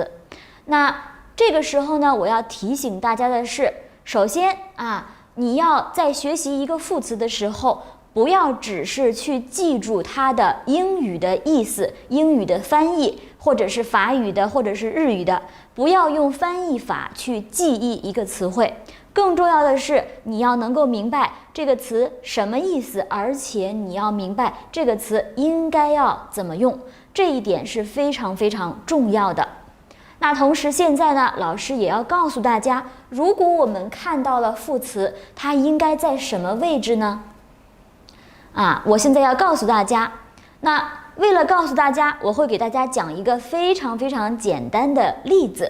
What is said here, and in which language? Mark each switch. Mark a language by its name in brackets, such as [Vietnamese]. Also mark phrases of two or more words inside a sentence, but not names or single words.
[Chinese] 那這個時候呢，我要提醒大家的是，首先你要在學習一個副詞的時候，不要只是去記住它的英語的意思、英語的翻譯，或者是法語的，或者是日語的，不要用翻譯法去記憶一個詞彙。更重要的是，你要能夠明白這個詞什麼意思，而且你要明白這個詞應該要怎麼用，這一點是非常非常重要的。那同時現在呢，老師也要告訴大家，如果我們看到了副詞，它應該在什麼位置呢？我現在要告訴大家。那為了告訴大家，我會給大家講一個非常非常簡單的例子。